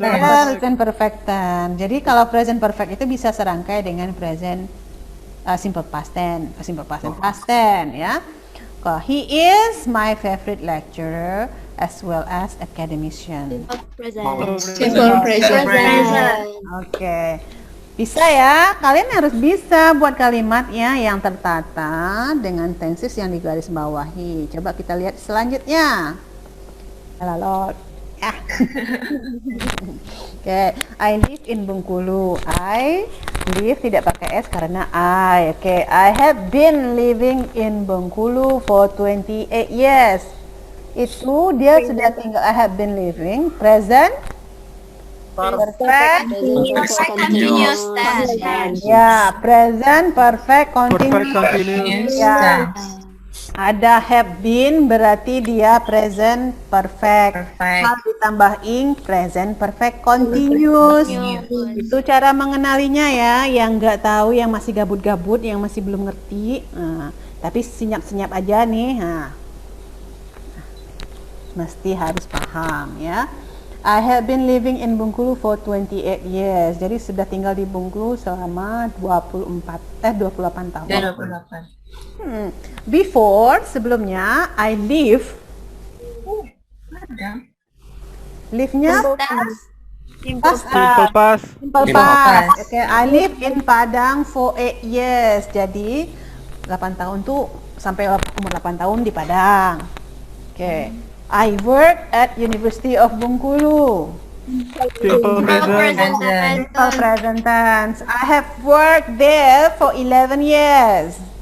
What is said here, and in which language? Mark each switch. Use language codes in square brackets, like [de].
[id] present perfect tense. Jadi kalau present perfect itu bisa serangkai dengan present simple past tense, past tense ya. [en] He is my favorite lecturer as well as academician. Simple present. [id] Oke. Bisa ya, kalian harus bisa buat kalimatnya yang tertata dengan tenses yang digaris bawahi. Coba kita lihat selanjutnya. Lalu ya. [en] Oke, I live in Bengkulu. I live [id] tidak pakai S karena [en] I. Oke, I have been living in Bengkulu for 28 years. [id] Itu dia sudah tinggal. [en] I have been living. Present perfect. Continuous tense. Ya, present perfect continuous. Perfect continuous. [id] Ya. Ada have been berarti dia present perfect. Hal ditambah ing present perfect continuous. Itu cara mengenalinya ya. Yang nggak tahu, yang masih gabut-gabut, yang masih belum ngerti. Tapi senyap-senyap aja nih. Mesti harus paham ya. [en] I have been living in Bengkulu for 28 years. [id] Jadi sudah tinggal di Bengkulu selama 28 tahun. 28. [en] Before, [id] sebelumnya, [en] I live. [id] Live-nya past. [en] Simple past. Simple past. Oke, I live in Padang for 8 years. [id] Jadi 8 tahun tuh sampai umur 8 tahun di Padang. Oke. [en] I work at University of Bengkulu. Simple present. Simple present tense. I have worked there for 11 years.